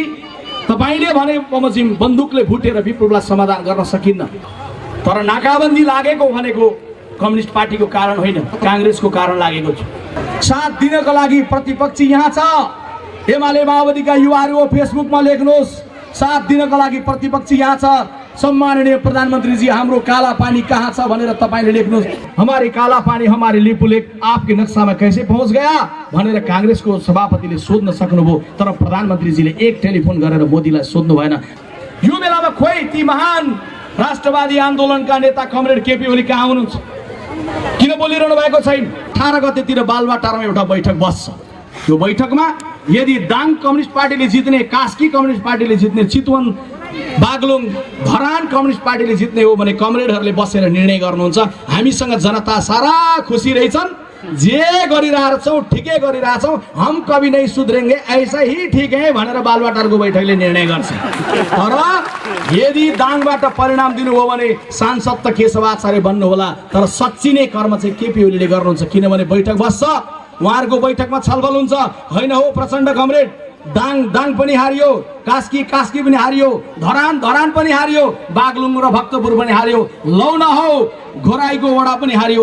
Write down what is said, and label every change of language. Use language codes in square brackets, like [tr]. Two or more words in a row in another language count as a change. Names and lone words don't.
[ne] तपाईले भने बमोजिम बन्दुकले भुटेर विप्लवलाई समाधान गर्न सकिन्न, तर नाकाबन्दी लागेको भनेको कम्युनिस्ट पार्टीको कारण होइन, कांग्रेसको कारण लागेको छ। साथ दिनको लागि प्रतिपक्षी यहाँ छ। एमाले माओवादीका युवाहरू फेसबुकमा लेख्नुहोस्, साथ दिनको लागि प्रतिपक्षी यहाँ छ। [hi] सम्माननीय प्रधानमंत्री जी, [ne] हाम्रो काला पानी कहाँ छ भनेर तपाईले लेख्नुहोस्। [hi] हमारे काला पानी हमारे लिपुलेख आपके नक्शा में कैसे पहुंच गया [ne] भनेर कांग्रेसको सभापतिले सोध्न सक्नुभयो, तर प्रधानमन्त्रीजीले एक टेलिफोन गरेर मोदीलाई सोध्नु भएन। यो बेलामा खोइ ती महान राष्ट्रवादी आन्दोलनका नेता कमरेड केपी ओली कहाँ हुनुहुन्छ? किन बोलिरहनु भएको छैन? 18 गतेतिर बालुवाटारमा एउटा बैठक बस्छ। त्यो बैठकमा यदि दाङ कम्युनिस्ट पार्टीले जित्ने, कास्की कम्युनिस्ट पार्टीले जित्ने, चितवन बागलुङ धरान कम्युनिस्ट पार्टीले जित्ने हो भने कमरेडहरूले बसेर निर्णय गर्नुहुन्छ। हामीसँग जनता सारा खुसी रहेछन्, जे गरिरहेछौँ ठिकै गरिरहेछौँ, [hi] हम कभी नहीं सुध्रेंगे, ऐसा ही ठीक है [ne] भनेर बालुवाटारको बैठकले निर्णय गर्छ। तर यदि दाङबाट परिणाम दिनुभयो भने सांसद त केशव आचार्य बन्नु होला, तर सच्ची नै कर्म चाहिँ केपी ओलीले गर्नुहुन्छ। किनभने बैठक बस्छ, उहाँहरूको बैठकमा छलफल हुन्छ। होइन हो प्रचण्ड कमरेड, दाङ पनि हारियो, कास्की पनि हारियो, धरान पनि हारियो, बागलुङ र भक्तपुर पनि हारियो, लौ न हो घोराईको वडा पनि हारियो।